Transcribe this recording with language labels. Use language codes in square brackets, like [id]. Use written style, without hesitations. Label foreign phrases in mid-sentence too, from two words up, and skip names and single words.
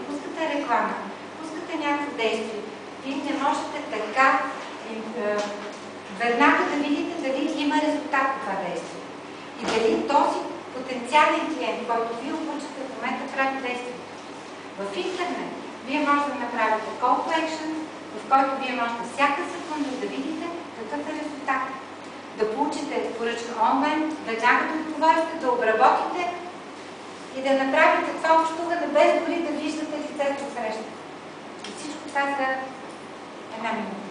[bg] Пускате реклама, пускате някакво действие. Вие не можете така веднага да видите дали има резултат от това действие. И дали този потенциален клиент, който вие обучате в момента, прави действието. В интернет вие можете да направите [en] call to action, [bg] в който вие можете всяка секунда да видите какъв е резултат. Да получите поръчка онлайн, веднага да отговорите, да обработите и да направите това общуване без дори да виждате лицето в среща. И всичко това за една минута.